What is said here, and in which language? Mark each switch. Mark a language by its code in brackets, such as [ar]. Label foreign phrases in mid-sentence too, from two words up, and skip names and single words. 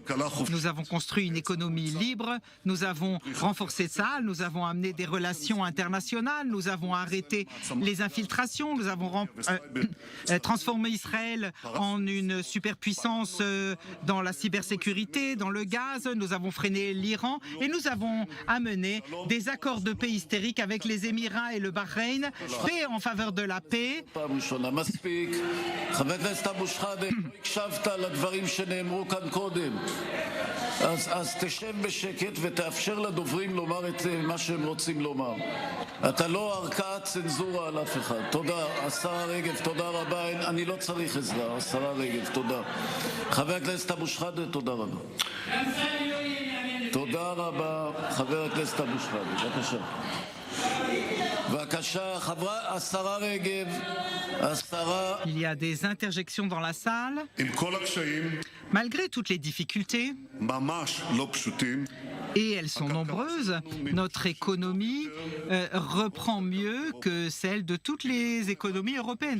[fr] Nous avons construit une économie libre, nous avons renforcé Tsahal, nous avons amené des relations internationales, nous avons arrêté les infiltrations, nous avons transformé Israël en une superpuissance dans la cybersécurité, dans le gaz, nous avons freiné l'Iran et nous avons amené des accords de paix hystériques avec les Émirats et le Bahreïn, paix en faveur de la paix. [he] אז תשב בשקט ותאפשר לדוברים לומר את מה שהם רוצים לומר. אתה לא ערכאת צנזורה על אף אחד. תודה. השרה רגב, תודה רבה. אני לא צריך עזרה. השרה רגב, תודה. חבר הכנסת אבו שחאדה, תודה רבה. תודה רבה, חבר הכנסת אבו שחאדה. בבקשה. [fr] Il y a des interjections dans la salle. Malgré toutes les difficultés, et elles sont nombreuses, notre économie reprend mieux que celle de toutes les économies européennes.